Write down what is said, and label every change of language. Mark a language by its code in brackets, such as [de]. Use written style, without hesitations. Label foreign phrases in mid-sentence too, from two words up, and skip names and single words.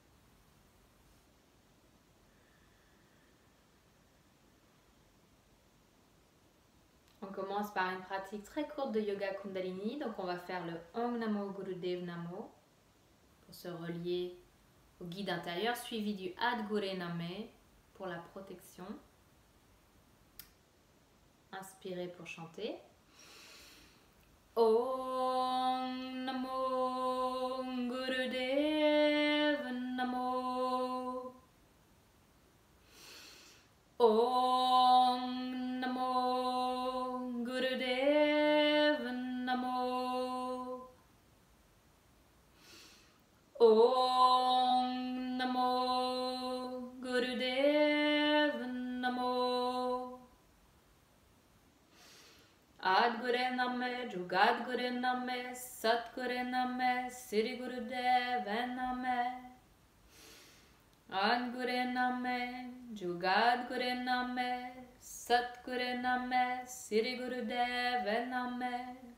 [fr] On commence par une pratique très courte de yoga Kundalini. Donc on va faire le Om Namo Gurudev Namo pour se relier au guide intérieur, suivi du Ad Gure Name pour la protection. Inspirez pour chanter. [pa] ਓਂ ਨਮੋ ਗੁਰਦੇਵ ਨਮੋ. ਓਂ ਨਮੋ ਗੁਰਦੇਵ ਨਮੋ. ਓਂ ਨਮੋ ਗੁਰਦੇਵ ਨਮੋ. ਆਦਿ ਗੁਰਏ ਨਮਹ, ਜੁਗਾਦਿ ਗੁਰਏ ਨਮਹ, ਸਤਿ ਗੁਰਏ ਨਮਹ, ਸਿਰੀ ਗੁਰਦੇਵਏ ਨਮਹ. ਆਦਿ ਗੁਰਏ ਨਮਹ, ਜੁਗਾਦਿ ਗੁਰਏ ਨਮਹ, ਸਤਿ ਗੁਰਏ ਨਮਹ, ਸਿਰੀ ਗੁਰਦੇਵਏ ਨਮਹ.